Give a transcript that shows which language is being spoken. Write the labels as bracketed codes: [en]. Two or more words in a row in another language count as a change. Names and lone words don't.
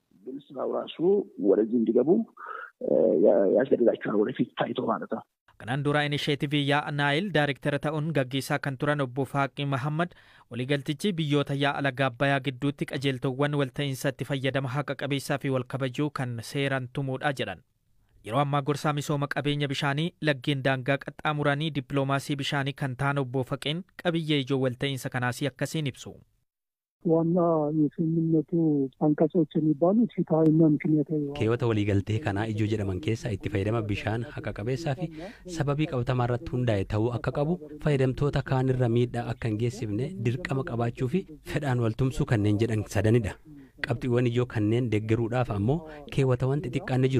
[om] Kanaan dura inisheetivii yaa'a Naayil daayirektara ta'uun gaggeessaa kan turan obbo Faaqii Mahammad waliigaltichi biyyoota yaa'a laga Abbayyaa gidduutti qajeeltowwan walta'iinsa itti fayyadama haqa qabeessaa fi wal kabajuu kan seeraan tumuudha jedhan. Yeroo ammaa gorsaa misooma qabeenya bishaanii laggeen daangaa qaxxaamuranii dippiloomaasii bishaanii kan ta'an obbo Faqeen qabiyyee ijoo walta'iinsa kanaas akkasiin ibsu. [am] ዋና የስምምነቱ አንቀጾች የሚባሉት ፍትሃዊና ምክንያታዊ [om] keewwata waliigaltee kanaa ijoo jedhaman keessa itti fayyadama bishaan haqa qabeessaa fi sababii qabatamaa irratti hundaa'e ta'uu akka qabu fayyadamtoota kaanirra miidhaa akka hin geessifne dirqama qabaachuu fi fedhaan waltumsuu kanneen jedhan sadanidha. Qabxiiwwan ijoo kanneen deeggaruudhaaf ammoo keewwatawwan xixiqqaan jiru.